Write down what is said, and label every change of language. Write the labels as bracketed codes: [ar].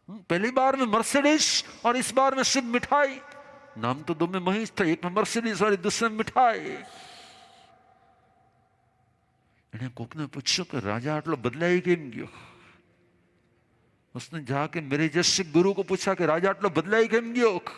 [hi] पहली बार में मर्सिडीज और इस बार में सिर्फ मिठाई। नाम तो दो में महेश था, एक में मर्सिडीज और दूसरे में मिठाई। [gu] એને કોકને પૂછ્યું કે રાજા આટલો બદલાઈ કેમ ગયો? [hi] उसने जाके मेरे जैसे गुरु को पूछा कि [gu] राजा आटलो बदलाई केम गयो?